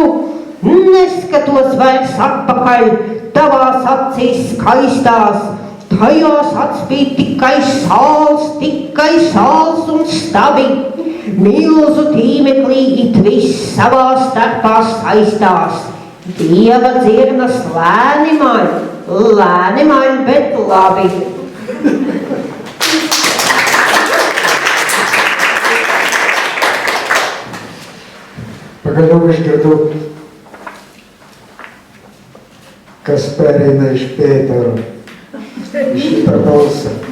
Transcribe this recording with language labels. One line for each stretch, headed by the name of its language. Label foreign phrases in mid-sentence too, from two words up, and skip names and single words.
Latvian: Neskatos vairs atpakaļ tavās acīs skaistās, tajās atspīd tikai sāls un stabi. Milzu tīmeklī it viss savā starpā saistās. Dieva dzirnas lēni maļ, bet labi.
Lithuanian: Pagaliau išgirdau, kas pereina iš Pėtero, iš šitą balsą.